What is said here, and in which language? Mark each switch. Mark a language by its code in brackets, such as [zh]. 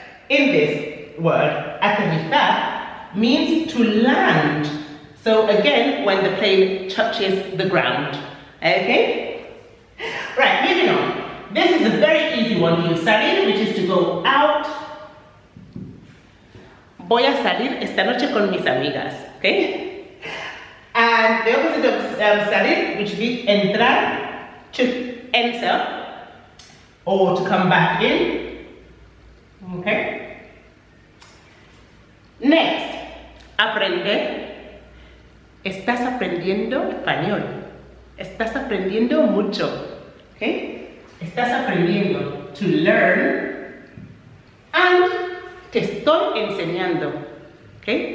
[en] In this word, aterrizar means to land. So again, when the plane touches the ground, okay? Right, moving on. This is a very easy one for you, salir, which is to go out. [es] Voy a salir esta noche con mis amigas, okay? [en] And the opposite of salir, which means entrar, to enter, or to come back in, okay? Next, aprender. [es] Estás aprendiendo español. Estás aprendiendo mucho, okay? Estás aprendiendo, [en] to learn, [es] and te estoy enseñando, okay?